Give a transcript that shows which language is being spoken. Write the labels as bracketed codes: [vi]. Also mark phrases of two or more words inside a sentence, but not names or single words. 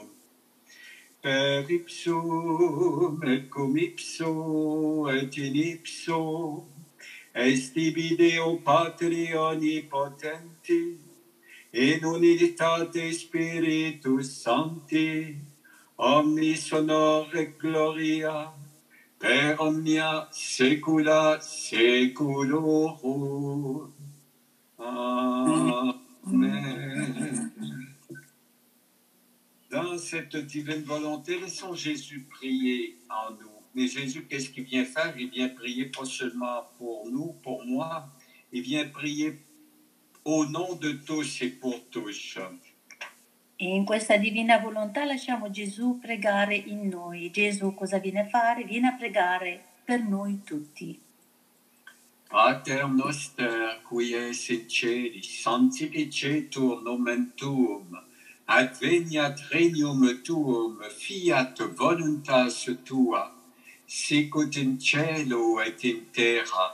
[la] Per ipsum et cum ipso et in ipso est ibi Deo Patri omnipotenti, in unitate Spiritus Sancti, omnis honor et gloria, per omnia saecula saeculorum. Amen. [fr] Dans cette divine volonté, laissons Jésus prier en nous. Mais Jésus, qu'est-ce qu'il vient faire? Il vient prier pas seulement pour nous, pour moi, il vient prier au nom de tous et pour tous. [it] E in questa divina volontà lasciamo Gesù pregare in noi. Gesù cosa viene a fare? Viene a pregare per noi tutti. [la] Pater noster, qui es in celis, sanctificetur nomen tuum, adveniat regnum tuum, fiat voluntas tua, sicut in cielo et in terra.